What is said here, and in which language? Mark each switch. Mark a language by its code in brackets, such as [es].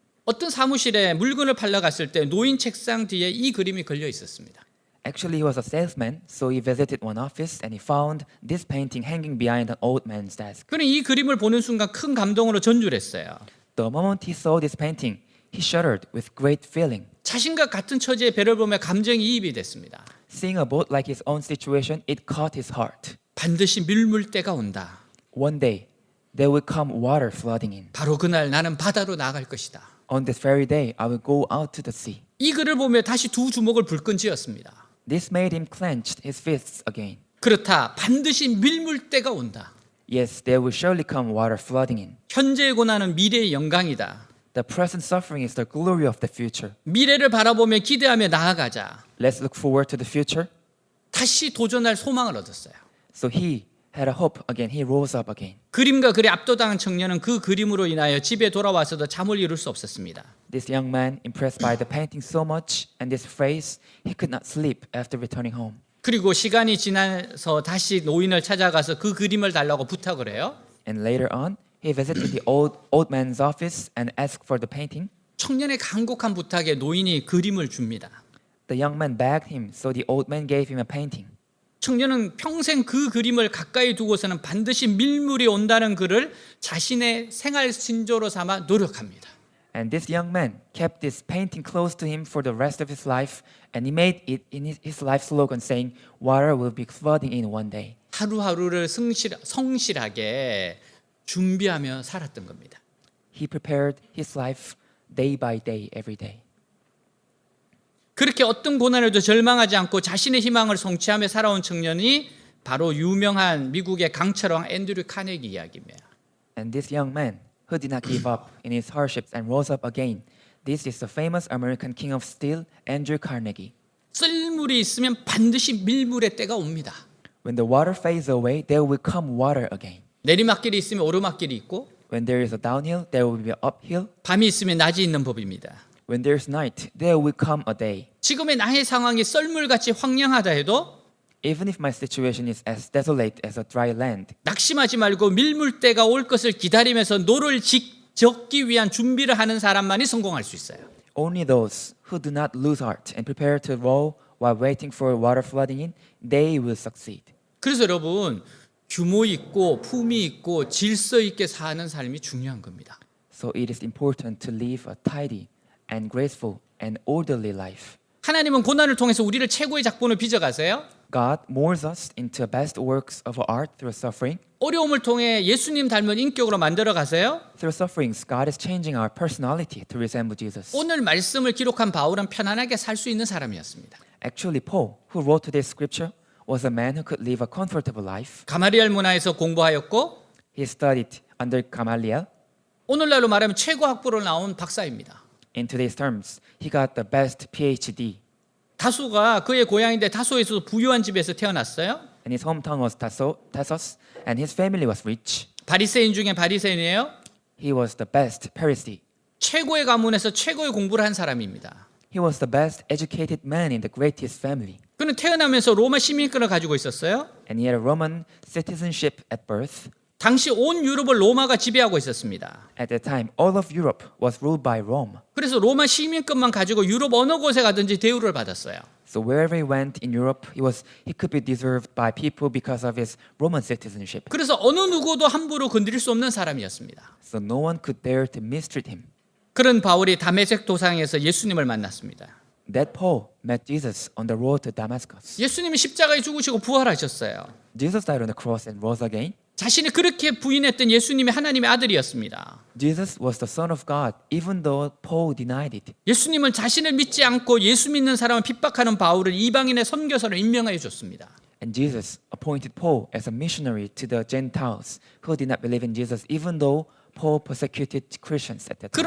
[ko] 어떤 사무실에 물건을 팔러 갔을 때 노인 책상 뒤에 이 그림이 걸려 있었습니다. [en] Actually, he was a salesman, so he visited one office and he found this painting hanging behind an old man's desk. [ko] 그는 이 그림을 보는 순간 큰 감동으로 전율했어요. [en] The moment he saw this painting, he shuddered with great feeling. [ko] 자신과 같은 처지의 배를 보며 감정이 이입이 됐습니다. [en] Seeing a boat like his own situation, it caught his heart. [ko] 반드시 밀물 때가 온다. [en] One day, there will come water flooding in. [ko] 바로 그날 나는 바다로 나갈 것이다. [en] On this very day, I will go out to the sea. [ko] 이 글을 보며 다시 두 주먹을 불끈 쥐었습니다. [en] This made him clench his fists again. [ko] 그렇다. 반드시 밀물 때가 온다. [en] Yes, there will surely come water flooding in. [ko] 현재의 고난은 미래의 영광이다. [en] The present suffering is the glory of the future. [ko] 미래를 바라보며 기대하며 나아가자. [en] Let's look forward to the future. [ko] 다시 도전할 소망을 얻었어요. [en] So he had a hope again. He rose up again. [ko] 그림과 글에 압도당한 청년은 그 그림으로 인하여 집에 돌아와서도 잠을 이룰 수 없었습니다. [en] This young man, impressed by the painting so much and this phrase, he could not sleep after returning home. [ko] 그리고 시간이 지나서 다시 노인을 찾아가서 그 그림을 달라고 부탁을 해요. [en] And later on, he visited the old man's office and asked for the painting. [ko] 청년의 간곡한 부탁에 노인이 그림을 줍니다. [en] The young man begged him, so the old man gave him a painting. [ko] 청년은 평생 그 그림을 가까이 두고서는 반드시 밀물이 온다는 글을 자신의 생활 신조로 삼아 노력합니다. [en] And this young man kept this painting close to him for the rest of his life, and he made it in his life slogan saying, "Water will be flooding in one day." [ko] 하루하루를 성실하게 준비하며 살았던 겁니다. [en] He prepared his life day by day, every day. [ko] 그렇게 어떤 고난에도 절망하지 않고 자신의 희망을 성취하며 살아온 청년이 바로 유명한 미국의 강철왕 앤드류 카네기 이야기입니다. [en] And this young man who did not give up in his hardships and rose up again, this is the famous American king of steel, Andrew Carnegie. [ko] 썰물이 있으면 반드시 밀물의 때가 옵니다. [en] When the water fades away, there will come water again. [ko] 내리막길이 있으면 오르막길이 있고 [en] When there is a downhill, there will be an uphill. [ko] 밤이 있으면 낮이 있는 법입니다. [en] When there is night, there will come a day. [ko] 지금의 나의 상황이 썰물같이 황량하다 해도 [en] Even if my situation is as desolate as a dry land, [ko] 낙심하지 말고 밀물때가 올 것을 기다리면서 노를 적기 위한 준비를 하는 사람만이 성공할 수 있어요. [en] only those who do not lose heart and prepare to row while waiting for water flooding in, they will succeed. [ko] 그래서 여러분 규모 있고 품위 있고 질서 있게 사는 삶이 중요한 겁니다. [en] So it is important to live a tidy and graceful and orderly life. [ko] 하나님은 고난을 통해서 우리를 최고의 작품을 빚어가세요. [en] God molds us into best works of art through suffering. [ko] 어려움을 통해 예수님 닮은 인격으로 만들어 가세요. [en] Through sufferings, God is changing our personality to resemble Jesus. [ko] 오늘 말씀을 기록한 바울은 편안하게 살 수 있는 사람이었습니다. [en] Actually, Paul, who wrote today's scripture, was a man who could live a comfortable life. [ko] 가마리엘 문화에서 공부하였고 [en] He studied under Gamaliel. [ko] 오늘날로 말하면 최고 학부로 나온 박사입니다. [en] In today's terms, he got the best PhD. [ko] 다소가 그의 고향인데 다소에서 부유한 집에서 태어났어요. [en] And his hometown was Tarsus, and his family was rich. [ko] 바리새인 중에 바리새인이에요. [en] He was the best Pharisee. [ko] 최고의 가문에서 최고의 공부를 한 사람입니다. [en] He was the best educated man in the greatest family. [ko] 그는 태어나면서 로마 시민권을 가지고 있었어요. [en] And he had a Roman citizenship at birth. [ko] 당시 온 유럽을 로마가 지배하고 있었습니다. [en] At that time, all of Europe was ruled by Rome. [ko] 그래서 로마 시민권만 가지고 유럽 어느 곳에 가든지 대우를 받았어요. [en] So wherever he went in Europe, he could be deserved by people because of his Roman citizenship. [ko] 그래서 어느 누구도 함부로 건드릴 수 없는 사람이었습니다. [en] So no one could dare to mistreat him. [ko] 그런 바울이 다메섹 도상에서 예수님을 만났습니다. [en] That Paul met Jesus on the road to Damascus. [ko] 예수님이 십자가에 죽으시고 부활하셨어요. [en] Jesus died on the cross and rose again. [ko] 자신이 그렇게 부인했던 예수님이 하나님의 아들이었습니다. [en] Jesus was the Son of God, even though Paul denied it. [ko] 예수님은 자신을 믿지 않고 예수 믿는 사람을 핍박하는 바울을 이방인의 선교사로 임명하여 줬습니다. [en] And Jesus appointed Paul as a missionary to the Gentiles who did not believe in Jesus, even though Paul persecuted Christians at that time.